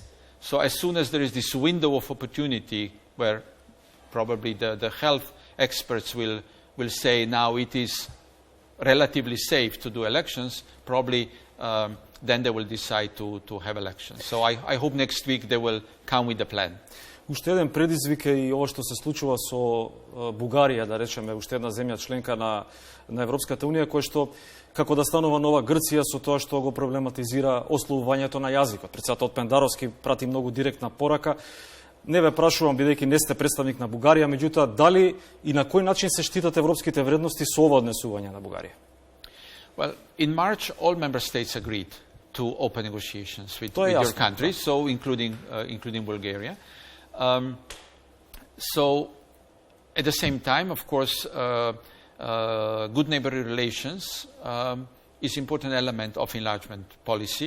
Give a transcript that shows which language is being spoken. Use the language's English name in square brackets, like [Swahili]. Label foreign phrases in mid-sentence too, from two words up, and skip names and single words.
[English] So as soon as there is this window of opportunity where probably the health experts will say now it is relatively safe to do elections, probably then they will decide to have elections. So I hope next week they will come with a plan. [Macedonian] Уште еден предизвик е и ова што се случува со Бугарија, да речеме, уште една земја членка на Европската унија, која што како да станува нова Грција со тоа што го проблематизира ословувањето на јазикот. Председател Пендаровски прати многу директна порака. Не ве прашувам, бидејќи не сте представник на Бугарија, меѓутоа дали и на кој начин се штитат европските вредности со ова однесување на Бугарија? [English] Well, in March all member states agreed to open negotiations with your country, so including Bulgaria. So at the same time, of course, good neighborly relations is an important element of enlargement policy.